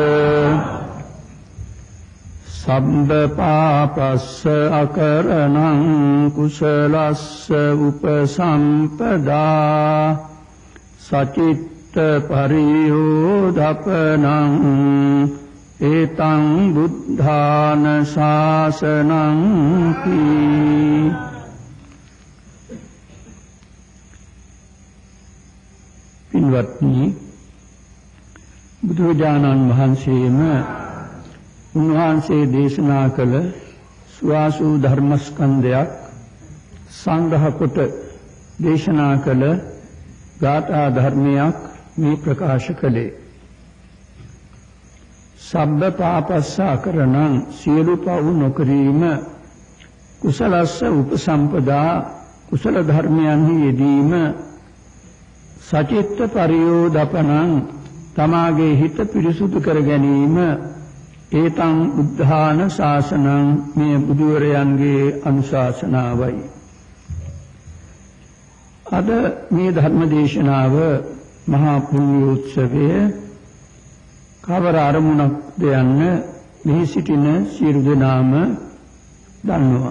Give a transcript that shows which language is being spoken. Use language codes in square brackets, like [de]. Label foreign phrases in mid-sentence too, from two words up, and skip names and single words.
[pi] सब्ब पापस्य अकरणं कुशलस्य उपसम्पदा सचित्त परियोधपनं एतं बुद्धान शासनं की [si] पिन्वत्नी බුදුරජාණන් වහන්සේම උන්වහන්සේ දේශනා කළ සුවාසු ධර්මස්කන්ධයක් සංග්‍රහ කොට දේශනා කළ ගාථා ධර්මයක් මේ ප්‍රකාශ කළේ. [pi] සබ්බ පාපස්ස අකරණං [si] සියලු පව් නොකිරීම [pi] කුසලස්ස උපසම්පදා [si] කුසල ධර්මයන්හි යෙදීම [pi] සචිත්ත පරියෝදපනං [si] තමාගේ හිත පිරිසුදු කර ගැනීම [pi] ඒතං බුද්ධාන ශාසනං [si] මේ බුදුවරයන්ගේ අනුශාසනාවයි. අද මේ ධර්ම දේශනාව මහා පුණ්‍යෝත්සවයේ කවර අරමුණක්ද යන්න මෙහි සිටින සියලු දෙනාම දන්නවා.